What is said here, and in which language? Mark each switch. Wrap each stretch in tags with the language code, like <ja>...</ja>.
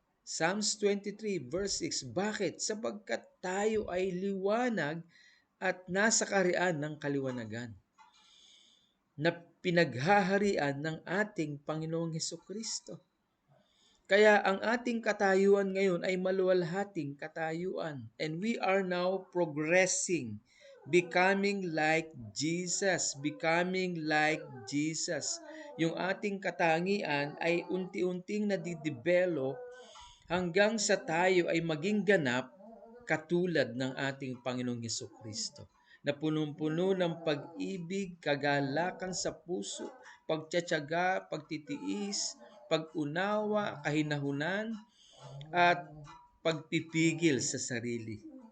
<tl>Psalms 23 verse 6, bakit? Sapagkat tayo ay liwanag at nasa kaharian ng kaliwanagan na pinaghaharian ng ating Panginoong Hesukristo. Kaya ang ating katayuan ngayon ay maluwalhating katayuan.</tl> <en>And we are now progressing, becoming like Jesus, becoming like Jesus.</en> <tl>Yung ating katangian ay unti-unting nadidevelop hanggang sa tayo ay maging ganap katulad ng ating Panginoong Hesukristo, na punong-puno ng pag-ibig, kagalakan sa puso, pagtiyatiyaga, pagtitiis, pag-unawa, kahinahunan, at pagpipigil sa sarili.</tl>